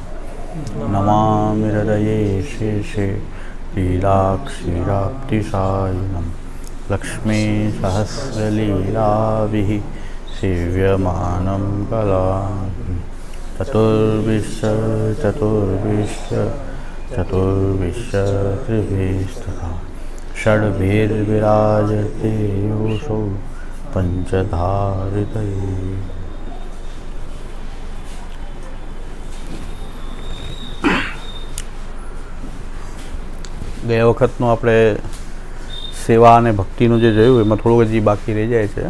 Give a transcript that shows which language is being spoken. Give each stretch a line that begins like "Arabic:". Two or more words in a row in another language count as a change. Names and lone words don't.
Sanskrit: नमामि हृदये शेषे लीलाक्षीराब्धिसायिनं लक्ष्मीसहस्रलीलाभिः सेव्यमानं कलाम्। चतुर्विश्व षड्भिर्विराजते योऽसौ પંચધારિતયે।
Gujarati: ગયા વખતનું આપણે સેવા અને ભક્તિનું જે જોયું એમાં થોડુંક હજી બાકી રહી જાય છે.